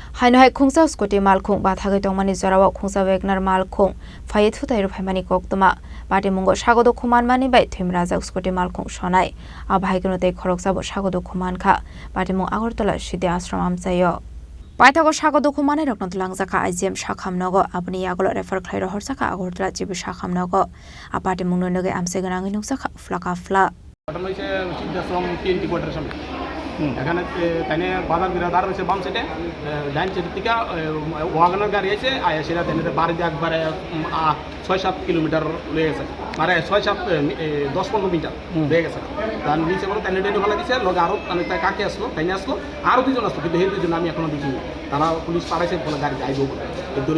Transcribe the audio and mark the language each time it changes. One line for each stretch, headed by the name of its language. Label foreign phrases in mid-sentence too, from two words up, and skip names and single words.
Kok Borok: Hainoi khungsa scooty malkhung ba thagai tongmani jorawa khungsa wagner malkhung phai thutai ro phaimani koktoma party mungo sagodo khuman mani bai thimraja scooty malkhung sonai a bhaignote khoroksa bo sagodo khuman kha party mung agortala sidi ashram amchayo Paithago sagodo khumane roknot langjaka IGM sakhamnogo aboni yagolo refer khlairo horsaka agortala jibi sakhamnogo a party mung noge amse ganangi nuksaka flaka fla
Bangla: এখানে তাইনে বাজার বিরাদার রয়েছে বাম সাইডে ডাইন সাইড থেকে ওয়াগনার গাড়ি আছে আয়া সেটা তাইনে বাড়ি দিয়ে একবারে ৬-৭ কিলোমিটার লয়ে গেছে মানে ৬-৭ 10-15 মিটার লয়ে গেছে তার নিচে বলে তাইনে ডেটে ভালো দিছে লগে আরও মানে তাই কাকে আসলো তাইনে আসলো আরও দুজন আসলো কিন্তু এই দুজন আমি এখনো দেখিনি তারা পুলিশ পাঠাইছে বলে গাড়ি আইব বলে দূরে